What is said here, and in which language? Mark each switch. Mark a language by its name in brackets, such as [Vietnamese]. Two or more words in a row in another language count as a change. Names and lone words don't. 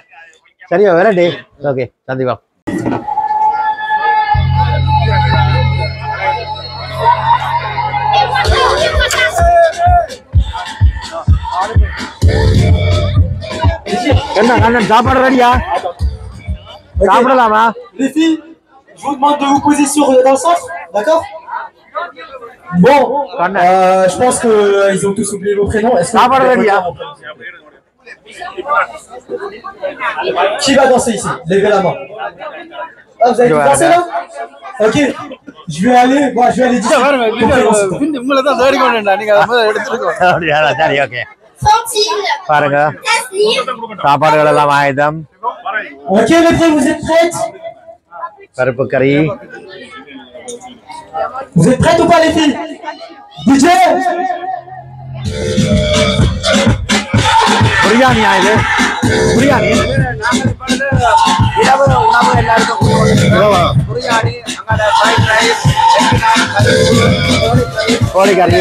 [Tamil] சரியா வரட்டே. ஓகே சந்திப்பா. என்ன கண்ணன் சாப்பாடு ரெடியா? சாப்பிடலாமா? [French] Les filles, je vous demande de vous poser dans le centre, d'accord? Bon, je pense qu'ils ont tous oublié vos prénoms. Est-ce que vous pouvez dire vos prénoms? Qui va danser ici? Levez la main. Ah, vous avez tout dansé là? Ok, je vais aller d'ici. [Tamil] பாருங்க, சாப்பாடுகள் எல்லாம் ஆயுதம். [French] Ok les filles, vous êtes prêtes? [Tamil] பருப்பு கறி. [French] Vous êtes prêtes ou pas les filles? DJ! [Tamil] பிரியாணி ஆயுது. பிரியாணி இரவு உணவு எல்லாருக்கும் பிரியாணி, கோழிக்கறி.